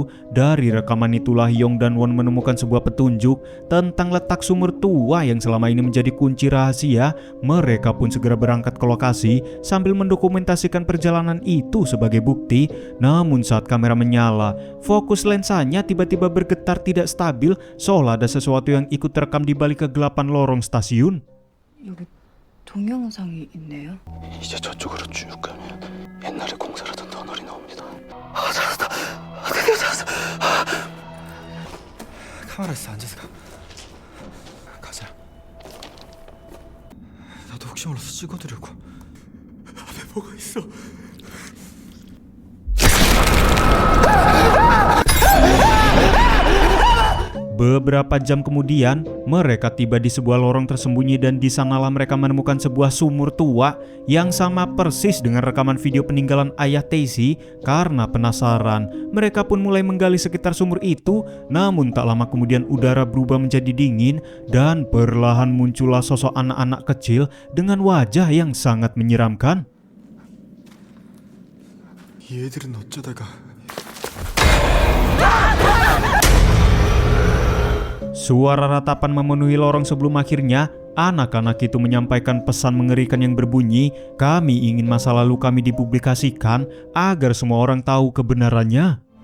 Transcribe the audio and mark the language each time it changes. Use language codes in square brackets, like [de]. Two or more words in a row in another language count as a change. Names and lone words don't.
[id] Dari rekaman itulah Yong dan Won menemukan sebuah petunjuk tentang letak sumur tua yang selama ini menjadi kunci rahasia. Mereka pun segera berangkat ke lokasi sambil mendokumentasikan perjalanan itu sebagai bukti. Namun saat kamera menyala, fokus lensanya tiba-tiba bergetar tidak stabil, seolah ada sesuatu yang ikut terekam di balik kegelapan lorong stasiun. [ko] 여기 동영상이 있네요. 이제 저쪽으로 쭉 가면 옛날에 공사하던 터널이 나옵니다. 아, 찾았다. 드디어 찾았어. 카메라 있어. 앉아서 가. 가자. 나도 혹시 몰라서 찍어두려고. 앞에 뭐가 있어. [id] Beberapa jam kemudian, mereka tiba di sebuah lorong tersembunyi dan di sanalah mereka menemukan sebuah sumur tua yang sama persis dengan rekaman video peninggalan ayah Taisi. Karena penasaran, mereka pun mulai menggali sekitar sumur itu. Namun tak lama kemudian udara berubah menjadi dingin dan perlahan muncullah sosok anak-anak kecil dengan wajah yang sangat menyeramkan. [ko] 이 애들은 어쩌다가. [id] Suara ratapan memenuhi lorong sebelum akhirnya anak-anak itu menyampaikan pesan mengerikan yang berbunyi, "Kami ingin masa lalu kami dipublikasikan agar semua orang tahu kebenarannya."